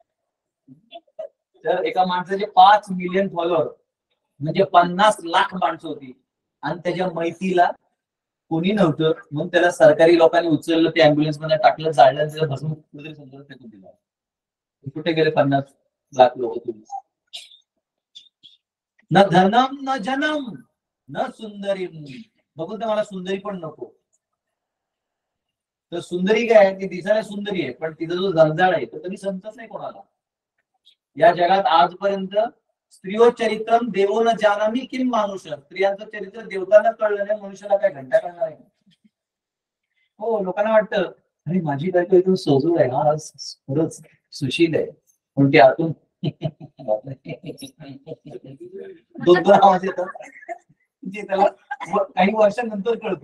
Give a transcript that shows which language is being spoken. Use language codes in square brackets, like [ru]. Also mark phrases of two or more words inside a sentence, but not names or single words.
[mr] तर एका माणसाचे 5 [en] million follower [mr] म्हणजे 50 लाख माणसं होती, आणि त्याच्या मैतीला कोणी नव्हतं, म्हणून त्याला सरकारी लोकांनी उचललं, ते अँब्युलन्स मध्ये टाकलं, जाळलं, त्याला भसून कुठेतरी समुद्रात फेकून दिलं. कुठे गेले 50 लाख लोक? [sa] तुम्ही न धनम न जनम न सुंदरी. [mr] बघून तर मला सुंदरी पण नको. तर सुंदरी काय आहे, ती दिसायला सुंदरी आहे, पण तिचा जो जंजाळ आहे तो कधी संतच नाही कोणाला. या जगात आजपर्यंत [sa] स्त्रियो चरित्रम देवो न जानामी किम मानुष. [mr] स्त्रियांचं चरित्र देवतांना कळलं नाही, मनुष्याला काय घंटा करणार आहे? हो, लोकांना वाटतं अरे माझी बायको एकदम सोजूळ आहे, हा खरंच सुशील आहे, पण ते आतून दोन आवाज येतात, जे त्याला काही वर्षांनंतर कळतं.